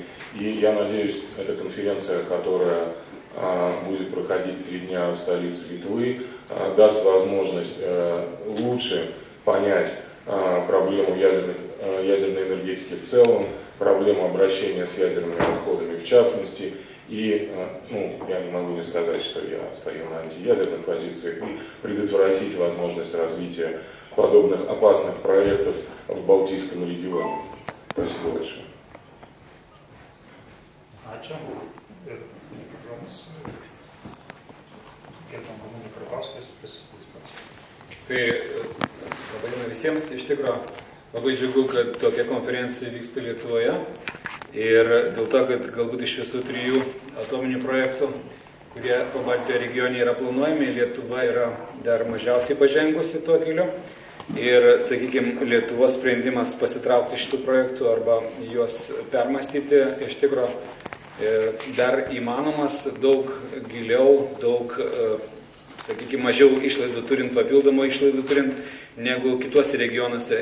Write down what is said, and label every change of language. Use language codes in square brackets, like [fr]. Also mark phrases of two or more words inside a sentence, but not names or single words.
[ru] И я надеюсь, эта конференция, которая будет проходить 3 дня в столице Литвы, даст возможность лучше понять проблему ядерной энергетики в целом, проблему обращения с ядерными отходами в частности. И я не могу не сказать, что я стою на антиядерных позициях, и предотвратить возможность развития подобных опасных проектов в Балтийском регионе. Спасибо большое. А чем [lt] Tai vadiname visiems iš tikro labai džiugu, kad tokia konferencija vyksta Lietuvoje ir dėl to, kad galbūt iš visų 3 atominių projektų, kurie Pabaltijo regione yra planuojami, Lietuva yra dar mažiausiai pažengusi tuo keliu ir, sakykime, Lietuvos sprendimas pasitraukti iš tų projektų arba juos permastyti iš tikro dar įmanomas daug giliau, daug, sakykime, mažiau išlaidų turint, papildomų išlaidų turint, negu kituose regionuose.